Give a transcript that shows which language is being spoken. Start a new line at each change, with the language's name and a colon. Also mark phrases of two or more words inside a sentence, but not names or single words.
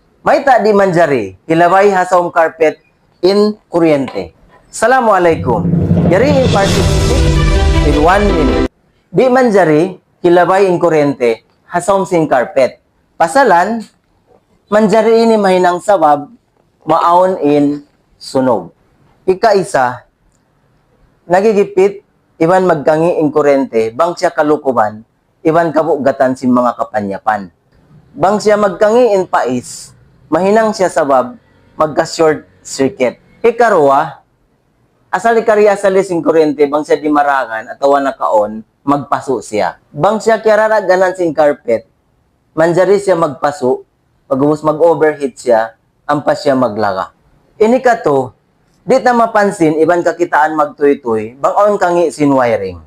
Tausug: May ta di manjari, hilabay hasom carpet in kuryente. Assalamualaikum. Yari in participate in 1 minute. Di manjari, hilabay in kuryente, hasom sin carpet. Pasalan, manjari ini mahinang sabab, maon in sunog. Ika-isa, nagigipit, iban magkangi in kuryente, bang siya kalukuban, iban kabugatan si mga kapanyapan. Bang siya magkangi in pais, mahinang siya sabab, magka-short circuit. Ikaruwa, asal ikariya sa lising kuryente, bang siya di marangan, atawa na kaon, magpaso siya. Bang siya kiraraganan sing carpet, manjari siya magpaso, pagubos mag-overheat siya, ampas siya maglaga. Ini kato, di ta mapansin, iban kakitaan magtuy-tuy, bang on kangi sin wiring.